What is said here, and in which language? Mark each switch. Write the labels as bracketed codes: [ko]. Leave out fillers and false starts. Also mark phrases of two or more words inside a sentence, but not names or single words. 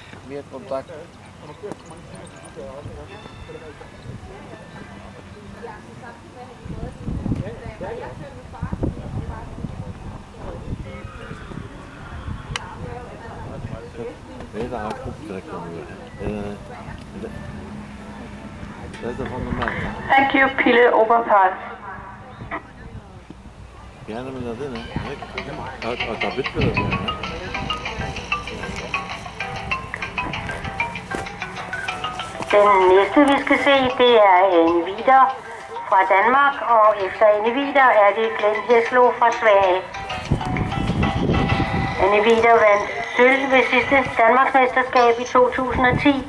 [nl] Meer contact. Weet je, goed trekken nu. Dat is de fundament. [en] Thank you, Pille Oberpfahl. [nl] Ja, dan moet dat in, hè. Uit dat bit willen doen, hè. [da] Den næste vi skal se, det er Anne Wider fra Danmark, og efter Anne Wider er det Glenn Heslo fra Sverige. Anne Wider vandt sølv ved sidste Danmarksmesterskab i 2010.